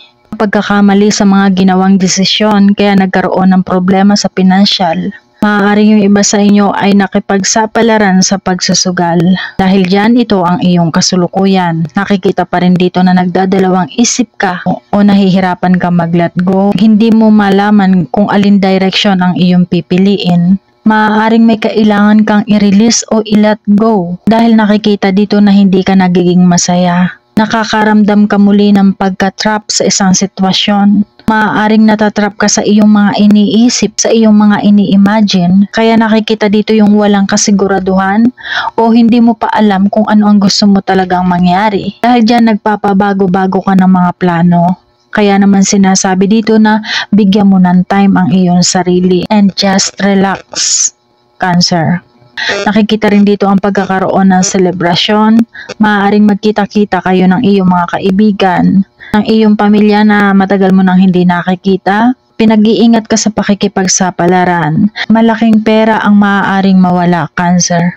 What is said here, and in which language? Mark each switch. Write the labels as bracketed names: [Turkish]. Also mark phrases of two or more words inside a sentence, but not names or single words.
[Filipino] Pagkakamali sa mga ginawang desisyon kaya nagkaroon ng problema sa pinansyal. Maaaring yung iba sa inyo ay nakipagsapalaran sa pagsusugal. Dahil dyan, ito ang iyong kasulukuyan. Nakikita pa rin dito na nagdadalawang isip ka o nahihirapan ka mag-let go. Hindi mo malaman kung alin direction ang iyong pipiliin. Maaaring may kailangan kang i-release o i-let go. Dahil nakikita dito na hindi ka nagiging masaya. Nakakaramdam ka muli ng pagka-trap sa isang sitwasyon. Maaaring natatrap ka sa iyong mga iniisip, sa iyong mga ini-imagine. Kaya nakikita dito yung walang kasiguraduhan o hindi mo pa alam kung ano ang gusto mo talagang mangyari. Dahil dyan nagpapabago-bago ka ng mga plano. Kaya naman sinasabi dito na bigyan mo ng time ang iyong sarili [English] and just relax, [Filipino] Cancer. Nakikita rin dito ang pagkakaroon ng selebrasyon. Maaaring magkita-kita kayo ng iyong mga kaibigan, ng iyong pamilya na matagal mo nang hindi nakikita. Pinag-iingat ka sa pakikipagsapalaran. Malaking pera ang maaaring mawala, Cancer.